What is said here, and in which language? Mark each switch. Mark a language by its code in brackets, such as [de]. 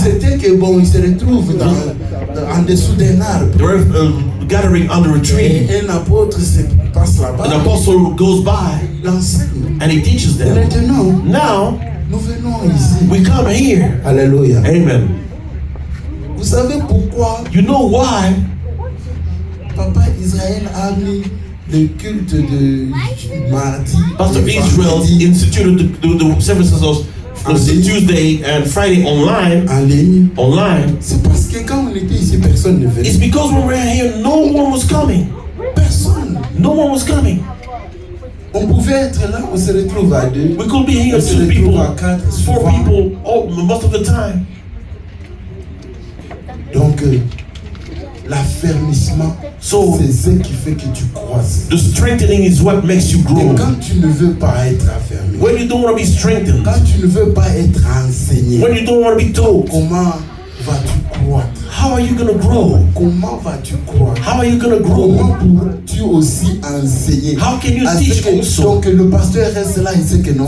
[fr] c'était que bon, ils se retrouvent en dessous d'un arbre. [en] They were gathering under a tree. [fr] Et un apôtre passe là-bas. [en] An apostle goes by. [fr] L'enseigne. [en] And he teaches them. [fr] Maintenant, [en] now, [fr] nous venons ici. [en] We come here. [fr] Alléluia. [en] Amen. [fr] Vous savez pourquoi? [en] You know why? [fr] Papa Israël a mis le culte de mardi. [en] Pastor Israel instituted the services of Tuesday and Friday online. [fr] En ligne. [en] Online. [fr] C'est parce que quand on était ici, personne ne venait. [en] It's because when we were here, no one was coming. [fr] Personne. [en] No one was coming. [fr] On pouvait être là, on se retrouve à 2. [en] We could be here 2 people, 4 people, most of the time. [fr] Donc, l'affermissement, c'est ce qui fait que tu croisses. [en] The strengthening is what makes you grow. [fr] Et quand tu ne veux pas être affermi, [en] when you don't want to be strengthened, [fr] quand tu ne veux pas être enseigné, [en] when you don't want to be told, [fr] comment vas-tu croître? [en] How are you going to grow? [fr] Comment vas-tu croître? [en] How are you going to grow? [fr] Comment pourras-tu aussi enseigner? [en] How can you teach also? [fr] Donc le pasteur reste là, il sait que non.